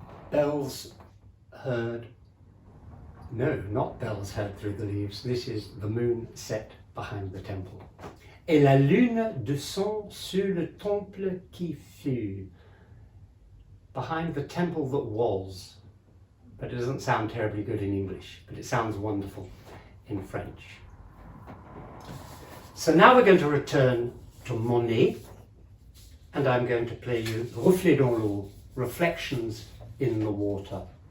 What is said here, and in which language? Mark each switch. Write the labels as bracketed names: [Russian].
[English] bells heard, no, not bells heard through the leaves, this is the moon set behind the temple. [French] Et la lune descend sur le temple qui fut. [English] Behind the temple that was. But it doesn't sound terribly good in English, but it sounds wonderful in French. So now we're going to return to Monet, and I'm going to play you Reflets dans l'eau, Reflections in the Water.